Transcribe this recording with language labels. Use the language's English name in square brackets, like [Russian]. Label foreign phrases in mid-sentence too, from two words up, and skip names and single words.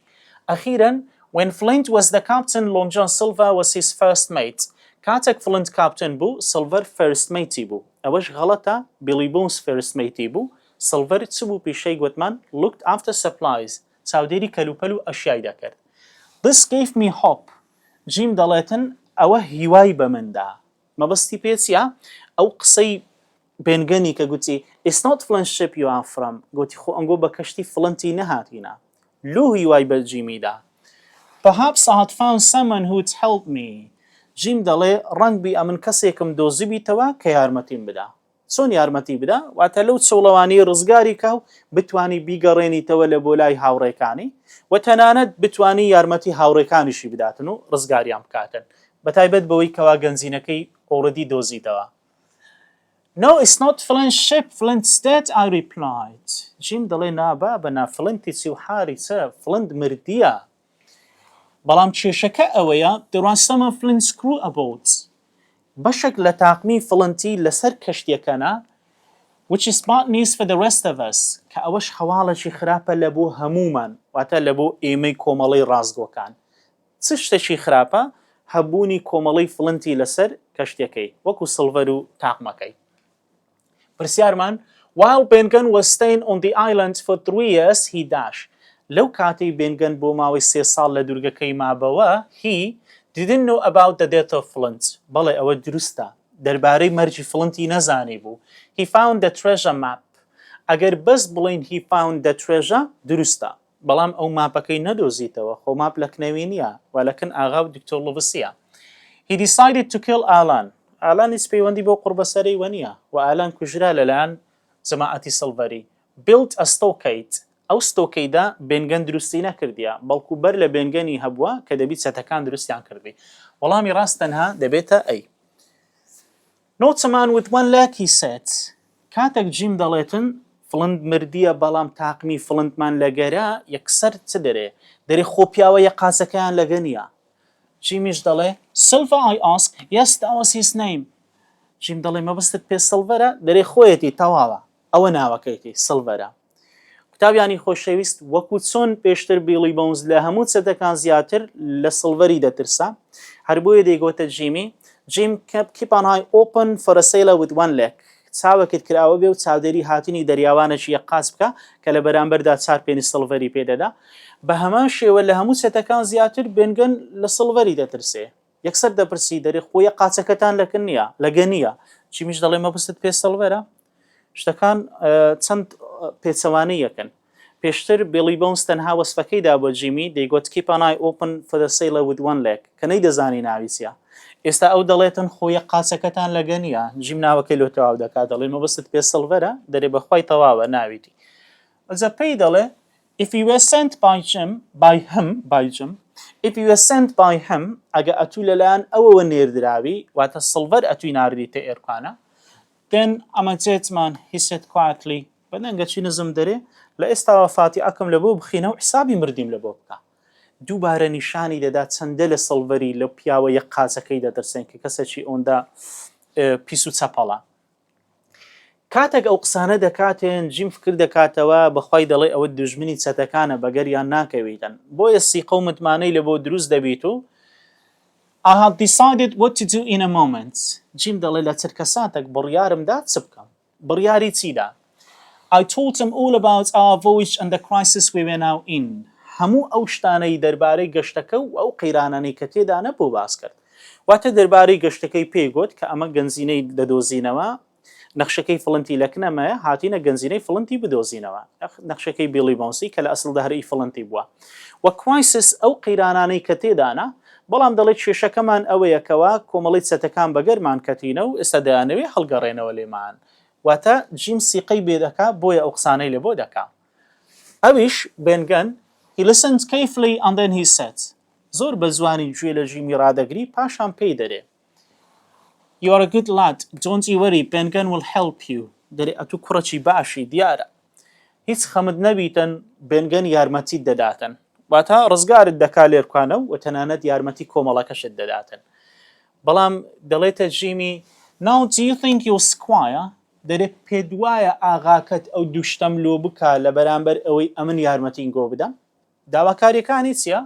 [English] ئەخیرەن when Flint was the captain Long John Silver was his first mate. [Central Kurdish] کاتێک Flint captain بوو Silver [English] first mate [Central Kurdish] بوو ئەوەش غەڵەتە Billy Bones [English] first mate [Central Kurdish] بوو Silver چ بوو پیشەی گوتمان [English] looked after supplies [Central Kurdish] چاودێری کەلوپەل و ئەشیای دەکرد. [English] This gave me hope. [Central Kurdish] جیم دەڵێتن ئەوە هیوای بە مندا مەبەستی پێچیە ئەو قسەی بێنگەنی کە گوتی [English] It's not Flint ship you are from [Central Kurdish] گوتی خۆ ئەنگۆ بە کەشتی فڵنتی نەهاتینە لۆ هیوای بە جیمیدا. [English] Perhaps I had found someone who would help me. [Central Kurdish] جیم دەڵێ ڕەنگ بی ئەمن کەسێکم دۆزی بیتەوە کە یارمەتیم بدا. چۆن یارمەتی بدا؟ واتە لەو چۆڵەوانی ڕزگاری کاو بتوانی بیگەڕێنیتەوە لە بۆ لای هاوڕێکانی و تەنانەت بتوانی یارمەتی هاوڕێکانیشی بداتن و ڕزگاریان بکاتن بەتایبەت بەوەی کەوا گەنجینەکەی ئۆڕەدی دۆزیتەوە. [English] No, it's not Flint's ship. Flint's dead, I replied. [Central Kurdish] جیم دەڵێ نابا بەنا فلنتی چی و حاری چە فلنت مردیە. بەڵام کێشەکە ئەوەیە [English] there are some of Flint's crew aboard. [Central Kurdish] بەشێک لە تاقمی فڵنتی لەسەر کەشتیەکەنا [English] which is bad news for the rest of us [Central Kurdish] کە ئەوەش هەواڵەکی خراپە لە بۆ هەمومان واتە لە بۆ ئێمەی کۆمەڵەی ڕازگۆکان. چ شتێکی خراپە؟ هەبوونی کۆمەڵەی فڵنتی لەسەر کەشتەکەی وەکو سڵڤەر و تاقمەکەی. [English] پرسیارمان while Ben Gunn was staying on the island for 3 years he dashed. [Central Kurdish] لەو کاتەی Ben Gunn بۆ ماوەی 3 ساڵ لە دوورگەکەی مابەوە [English] he didn't know about the death of Flint. [Central Kurdish] بەڵێ ئەوە دروستە دەربارەی مەرجی فڵنتی نەزانی بوو. [English] He found the treasure map. [Central Kurdish] ئەگەر بەس بڵین [English] he found the treasure [Central Kurdish] دروستە بەڵام ئەو ماپەکەی نەدۆزیتەوە خۆ ماپ لە کنەوی نییە والەکن ئاغا و دکتۆر لڤسیە. [English] He decided to kill [Central Kurdish] Alan. Alan هیچ پەیوەندی بۆ قوربەسەرەی وە نییە و Alan کوژرا لەلایەن جەماعەتی سڵڤەری. [English] Built a stockade. [Central Kurdish] ئەو ستۆکەیدا Ben Gunn دروستی نەکردیە بەڵکو بەر لە Ben Gunnی هەبووە کە دەبی چەتەکان دروستیان کردی. وەڵامی ڕاست تەنها دەبێتە ئەی. [English] Not a man with one leg, he said. [Central Kurdish] کاتێک جیم دەڵێتن فڵند مردیە بەڵام تاقمی فڵندمان لەگەرە یەکسەر چ دەرێ؟ دەرێ خۆپیاوە یە قاسەکەیان لەگە نییە. جیمیش دەڵێ [English] Silver I ask. Yes, that was his name. [Central Kurdish] جیم دەڵێ مەبەستت پێ سڵڤەرە؟ دەرێ خۆیەتی تەواوە ئەوە ناوەکەیتی سڵڤەرە. قوتابیانی خۆشەویست وەکو چۆن پێشتر بیلی بۆنز لە هەموو چەتەکان زیاتر لە سڵڤەری دەترسا هەر بۆیە دەیگوتە جیمی [English] Jim kept keep an eye open for a sailor with one leg. [Central Kurdish] چاوەکت کراوە بێ و چاودێری هاتنی دەریاوانەشی یە قاس بکە کە لە بەرامبەردا چار پێنی سڵڤەری پێدەدا بە هەمان شێوە لە هەموو چەتەکان زیاتر Ben Gunn لە سڵڤەری دەترسێ یەکسەر دەپرسی دەری خۆیە قاچەکەتان لەکن نییە لەگە نییە جیمیش دەڵێ مەبەستت پێ سڵڤەرە شتەکان چەند پێچەوانەی یەکەن پێشتر بیلی بۆنز تەنها وەسفەکەیدا بۆ جیمی دەیگوت [English] keep an eye open for the sailor with one leg [Central Kurdish] کە نەیدەزانی ناوی چییە ئێستا ئەو دەڵێتن خۆیە قاچەکەتان لەگە نییە جیم ناوەکەی لۆ تەواو دەکات دەڵێ مەبەستت پێ سڵڤەرە دەرێ بەخوای تەواوە ناویتی ئەجا پێی دەڵێ [English] if you were sent by him [Central Kurdish] ئەگە ئەتوو لەلایەن ئەوەوە نێردراوی واتە سڵڤەر ئەتووی ناردیتە ئێرکانە then ئەمە جێتمان [English] he said quietly [Central Kurdish] بەدەنگەچی نزم دەرێ لە ئێستاوە فاتی ئەکەم لە بۆ بخینە و حسابی مردیم لە بۆ بکە دووبارە نیشانی دەدا چەندە لە سڵڤەری لە پیاوە یەک قاچەکەی دەترسێن کە کەسێکی ئەوەندا پیس و چەپەڵە کاتێک ئەو قسانە دەکاتێن جیم فکر دەکاتەوە بەخوای دەڵێ ئەوە دوژمنی چەتەکانە بەگەریان ناکەویتن بۆیە سیقە و متمانەی لە بۆ دروست دەبیت و [English] I had decided what to do in a moment. [Central Kurdish] جیم دەڵێ لە چرکە ساتێک بڕیارمدا چ بکەم بڕیاری چیدا [English] I told him all about our voyage and the crisis we were now in. [Central Kurdish] هەموو ئەو شتانەی دەربارەی گەشتەکە و ئەو قەیرانانەی کە تێدا نەبوو باس کرد واتە دەربارەی گەشتەکەی پێیگوت کە ئەمە گەنجینەی دەدۆزینەوە نەخشەکەی فڵنتی لەکنەمەیە هاتینە گەنجینەی فڵنتی بدۆزینەوە نەخشەکەی بیلی بۆنسی کە لە ئەسڵدا هەرەی فڵنتی بووە وە کرایسس ئەو قەیرانانەی کە تێدانا بەڵام دەڵێت کێشەکەمان ئەوەیەکەوە کۆمەڵی چەتەکان بەگەرمان کەتینە و ئێستا دەیانەوێ هەڵگەڕێنەوە لێمان واتە جیم سیقەی بێ دەکا بۆیە ئەو قسانەی لە بۆ دەکا ئەویش Ben Gunn [English] he listened carefully and then he said [Central Kurdish] زۆر بە زوانی گوێ لە ژیمی ڕادەگری پاشان پێی دەرێ [English] You are a good lad. Don't you worry. Ben Gunn will help you. [Central Kurdish] دەرێ ئەتوو کوڕەکی باشی دیارە هیچ خەمت نەبیتن Ben Gunn یارمەتیت دەداتن واتە ڕزگارت دەکا لێرکانە و تەنانەت یارمەتی کۆمەڵەکەشت دەداتن بەڵام دەڵێتە جیمی [English] now do you think your squire [Central Kurdish] دەرێت پێت وایە ئاغاکەت ئەو دووشتەم لۆ بکە لە بەرامبەر ئەوەی ئەمن یارمەتین گۆ بدەم داواکاریەکانی چییە؟